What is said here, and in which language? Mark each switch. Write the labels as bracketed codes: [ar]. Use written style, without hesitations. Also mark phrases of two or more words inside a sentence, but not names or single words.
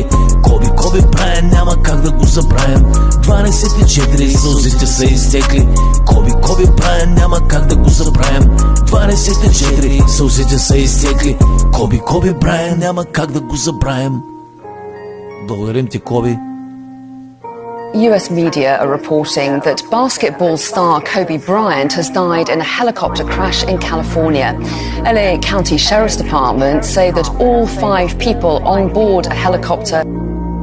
[bg] Коби Брайан, няма как да го забравим. 24 сълзите са изтекли. Коби Брайан, няма как да го забравим. 24 сълзите са изтекли. Коби Брайан, няма как да го забравим. Благодарим ти, Коби. [en] US media are reporting that basketball star Kobe Bryant has died in a helicopter crash in California. LA County Sheriff's Department say that all 5 people on board a helicopter